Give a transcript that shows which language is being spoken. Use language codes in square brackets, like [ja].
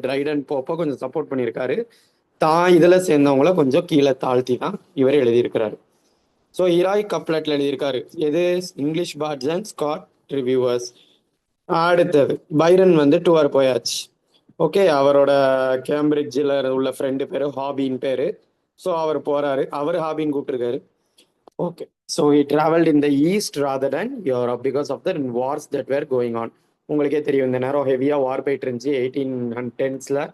[ta] Triton போப்பை கொஞ்சம் support பண்ணியிருக்காரு. தான் இதில் சேர்ந்தவங்கள கொஞ்சம் கீழே தாழ்த்தி தான் இவர் எழுதியிருக்கிறாரு. ஸோ ஹீராய் கப்லெட்டில் எழுதியிருக்காரு. எது? English parts and Scott reviewers. அடுத்தது பைரன் வந்து டூர் போயாச்சு. ஓகே. அவரோட கேம்பிரிட்ஜில் உள்ள ஃப்ரெண்டு பேர் ஹாபின் பேர். ஸோ அவர் போகிறாரு. அவர் Harbin கூப்பிட்டுருக்காரு. Okay. [en] So he traveled in the east rather than Europe because of the wars that were going on. [ta] உங்களுக்கே தெரியும் இந்த நேரம் ஹெவியாக வார் போயிட்டு இருந்துச்சு 1810s.